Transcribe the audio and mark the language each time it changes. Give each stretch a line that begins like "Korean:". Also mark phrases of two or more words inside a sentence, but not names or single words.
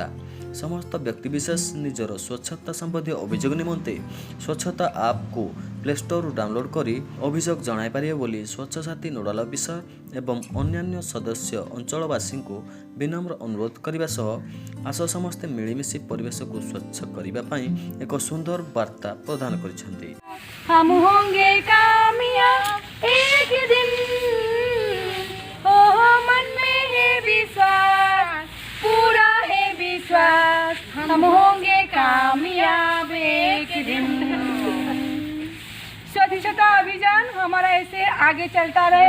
Odia: ସମସ୍ତ ବ୍ୟକ୍ତିବିଶେଷ ନିଜର ସ୍ୱଚ୍ଛତା ସମ୍ବନ୍ଧୀୟ ଅଭିଯୋଗ ନିମନ୍ତେ ସ୍ୱଚ୍ଛତା ଆପ୍କୁ ପ୍ଲେ ଷ୍ଟୋରରୁ ଡାଉନଲୋଡ୍ କରି ଅଭିଯୋଗ ଜଣାଇପାରିବେ ବୋଲି ସ୍ୱଚ୍ଛ ସାଥୀ ନୋଡାଲ ଅଫିସର ଏବଂ ଅନ୍ୟାନ୍ୟ ସଦସ୍ୟ ଅଞ୍ଚଳବାସୀଙ୍କୁ ବିନମ୍ର ଅନୁରୋଧ କରିବା ସହ ଆସ ସମସ୍ତେ ମିଳିମିଶି ପରିବେଶକୁ ସ୍ୱଚ୍ଛ କରିବା ପାଇଁ ଏକ ସୁନ୍ଦର ବାର୍ତ୍ତା ପ୍ରଦାନ କରିଛନ୍ତି।
Hindi: हम होंगे कामयाब एक दिन, ओ मन में है विश्वास, पूरा है विश्वास, हम होंगे कामयाब एक दिन। स्वच्छता अभियान हमारा ऐसे आगे चलता रहे।